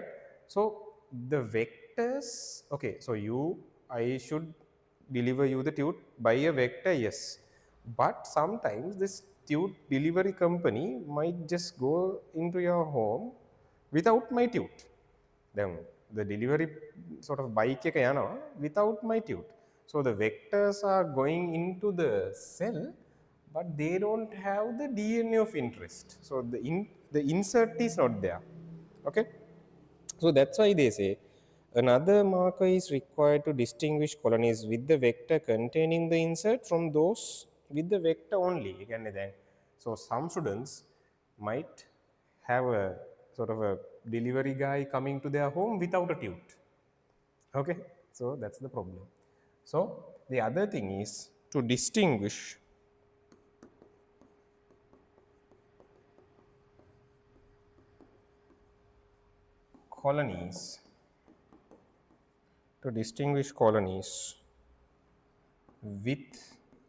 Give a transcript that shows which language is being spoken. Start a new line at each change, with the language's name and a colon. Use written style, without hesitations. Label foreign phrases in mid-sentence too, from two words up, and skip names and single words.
English: So the vectors, okay, so I should deliver you the tute by a vector, yes. But sometimes this tute delivery company might just go into your home without my tute. Then the delivery sort of bike
Sinhala: එක යනවා
English: without my tute. So the vectors are going into the cell, but they don't have the DNA of interest. So the insert is not there. Okay. So that's why they say Another marker is required to distinguish colonies with the vector containing the insert from those with the vector only.
Sinhala: කියන්නේ දැන්
English: so some students might have a sort of a delivery guy coming to their home without a tute. Okay, so that's the problem. So the other thing is to distinguish colonies, with